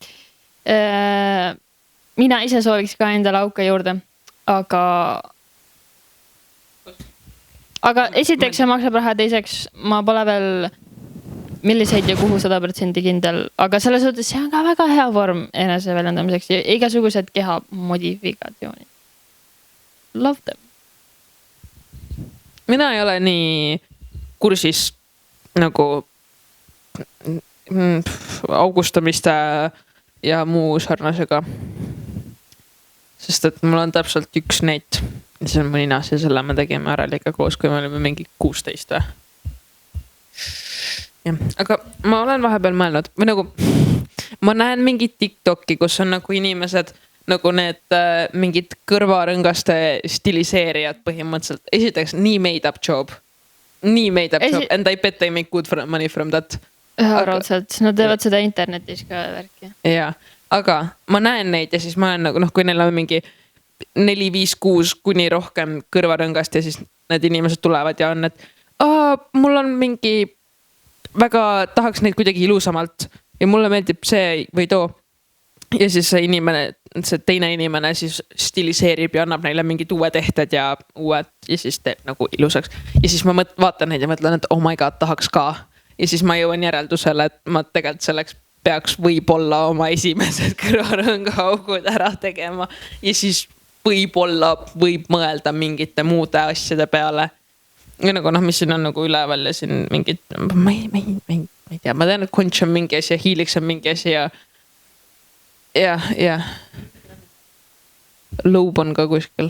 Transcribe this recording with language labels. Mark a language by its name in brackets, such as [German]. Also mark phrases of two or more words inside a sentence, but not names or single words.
[Estonian] Mina ise sooviks ka endale auke juurde, aga esiteks see maksab raha, teiseks ma pole veel milliseid ja kuhu 100% kindel, aga selles suhtes see on ka väga hea vorm enese väljendamiseks ja igasugused keha modifikatsioonid. [English] Love them. [Estonian] Mina ei ole nii kursis nagu augustamiste ja muu sarnasega. Sest et mul on täpselt üks neid. See on mõni naas ja selle me tegime ära liiga koos, kui me olime mingi 16 või. Ja, aga ma olen vahepeal mõelnud või nagu ma näen mingit TikToki, kus on nagu inimesed nagu need mingid kõrvarõngaste stiliseerijad põhimõtteliselt. [English] Esiteks nii made up job and I bet they make good money from that. [Estonian] Raudselt, nad teevad seda internetis ka värki. Ja, aga ma näen neid ja siis ma olen nagu kui neil on mingi 4, 5, 6 kuni rohkem kõrvarõngast ja siis need inimesed tulevad ja on, et mul on mingi väga tahaks neid kuidagi ilusamalt ja mulle meeldib see või too. Ja siis see teine inimene siis stiliseerib ja annab neile mingid uued ehted ja siis teeb nagu ilusaks. Ja siis ma vaatan neid ja mõtlen, et [English] oh my god, [Estonian] tahaks ka. Ja siis ma jõuan järeldusele, et ma tegelikult selleks peaks võib-olla oma esimesed kõrvarõnga augud ära tegema. Ja siis võib-olla võib mõelda mingite muude asjade peale. Ja nagu mis siin on nagu üleval ja siin mingid, ma ei tea, ma tean, et Conch on mingi asi ja Helix on mingi asi ja Loub on ka kuskil.